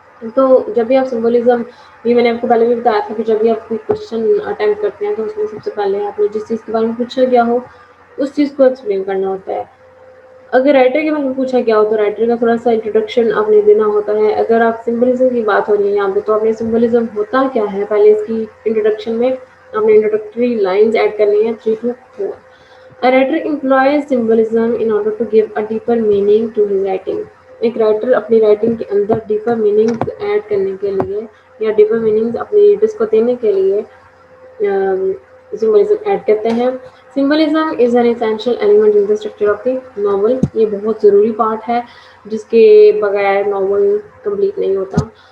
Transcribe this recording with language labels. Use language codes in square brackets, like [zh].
[hi] तो जब भी आप सिंबलिज्म, ये मैंने आपको पहले भी बताया था कि जब भी आप कोई क्वेश्चन अटेम्प्ट करते हैं तो उसमें सबसे पहले आपने जिस चीज़ के बारे में पूछा गया हो उस चीज़ को एक्सप्लेन करना होता है. अगर राइटर के बारे में पूछा गया हो तो राइटर का थोड़ा सा इंट्रोडक्शन आपने देना होता है. अगर आप सिंबलिज्म की बात हो रही है यहाँ पे, तो आपने सिंबलिज्म होता क्या है पहले इसकी इंट्रोडक्शन में आपने इंट्रोडक्टरी लाइंस ऐड करनी है 3 to 4. [en] A writer employs symbolism in order to give a deeper meaning to his writing. [hi] एक राइटर अपनी राइटिंग के अंदर डीपर मीनिंग्स ऐड करने के लिए या डीपर मीनिंग्स अपनी रीडर्स को देने के लिए सिंबलिज्म ऐड करते हैं. [en] Symbolism is an essential element in the structure of the novel. [hi] ये बहुत ज़रूरी पार्ट है जिसके बगैर नॉवल कंप्लीट नहीं होता.